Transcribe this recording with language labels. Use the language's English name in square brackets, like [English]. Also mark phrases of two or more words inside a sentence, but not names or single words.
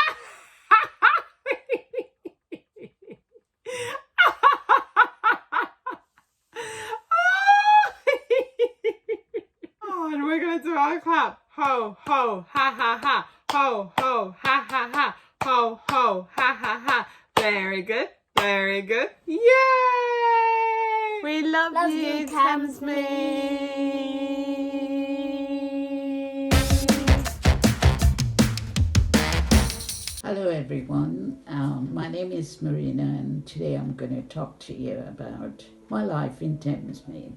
[English] And we're gonna do our clap. Ho, ho, ha, ha, ha. Ho, ho, ha, ha, ha. Ho, ho, ha, ha, ha. Very good. Very good. Yay! We love you, Thamesmead. Hello everyone, my name is Marina and today I'm going to talk to you about my life in Thamesmead.